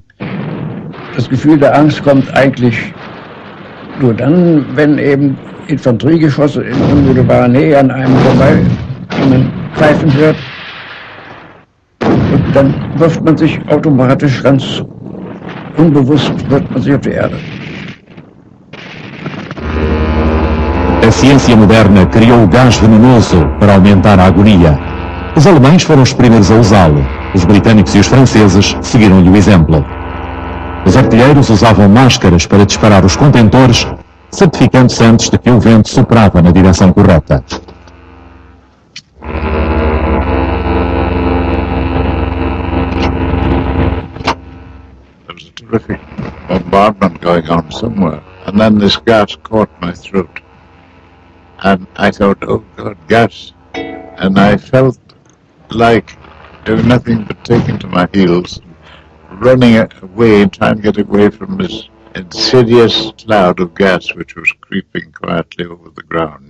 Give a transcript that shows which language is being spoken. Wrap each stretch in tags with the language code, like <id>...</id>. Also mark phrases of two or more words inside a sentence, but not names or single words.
<de>Das Gefühl der Angst kommt eigentlich nur dann, wenn eben Infanteriegeschosse in unmittelbarer Nähe an einem vorbei pfeifen hört. Und dann wirft man sich automatisch ganz unbewusst wirft man sich auf die Erde.</de> <pt>A ciência moderna criou o gás venenoso para aumentar a agonia. Os alemães foram os primeiros a usá-lo. Os britânicos e os franceses seguiram-lhe o exemplo. Os artilheiros usavam máscaras para disparar os contentores, certificando-se antes de que o vento soprava na direção correta.</pt> <en>Terrific bombardment going on somewhere, and then this gas caught my throat, and I thought, oh God, gas, and I felt like doing nothing but taking to my heels, running away, trying to get away from this insidious cloud of gas which was creeping quietly over the ground.</en>